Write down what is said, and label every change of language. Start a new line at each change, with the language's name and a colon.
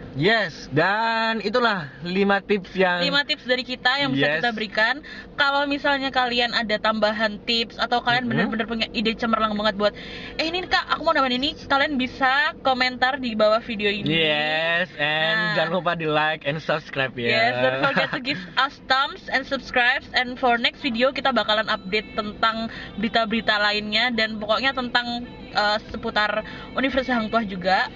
Indonesian: Yes, dan itulah 5 tips yang 5 tips dari kita yang bisa
English: Yes.
Indonesian: kita berikan. Kalau misalnya kalian ada tambahan tips atau kalian benar-benar punya ide cemerlang banget buat ini Kak, aku mau nambahin ini, kalian bisa komentar di bawah video ini.
English: Yes, and
Indonesian: Nah. jangan lupa di
English: like and subscribe
Indonesian: ya.
English: Yes, don't forget to give us thumbs and subscribe. And for next video
Indonesian: kita bakalan update tentang berita-berita lainnya dan pokoknya tentang seputar Universitas Hang Tuah juga.